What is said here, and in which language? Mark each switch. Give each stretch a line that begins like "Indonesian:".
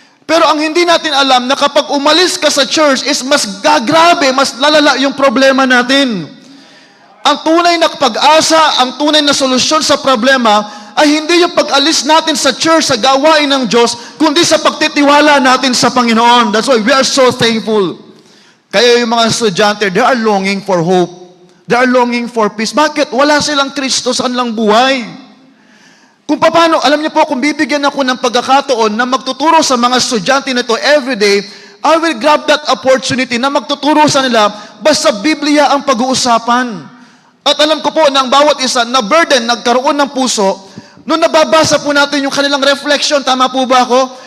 Filipino: Pero ang hindi natin alam, na kapag umalis ka sa church, is mas gagrabe, mas lalala yung problema natin. Ang tunay na pag-asa, ang tunay na solusyon sa problema, ay hindi yung pag-alis natin sa church, sa gawain ng Diyos, kundi sa pagtitiwala natin sa Panginoon.
English: That's why we are so thankful.
Filipino: Kaya yung mga estudyante,
English: they are longing for hope. They are longing for peace.
Filipino: Bakit? Wala silang Kristo sa kanilang buhay. Kung paano, alam niyo po, kung bibigyan ako ng pagkakataon na magtuturo sa mga estudyante nito everyday,
English: I will grab that opportunity
Filipino: na magtuturo sa nila, basta Biblia ang pag-uusapan. At alam ko po na ang bawat isa na burden, nagkaroon ng puso, nung nababasa po natin yung kanilang reflection, tama po ba ako?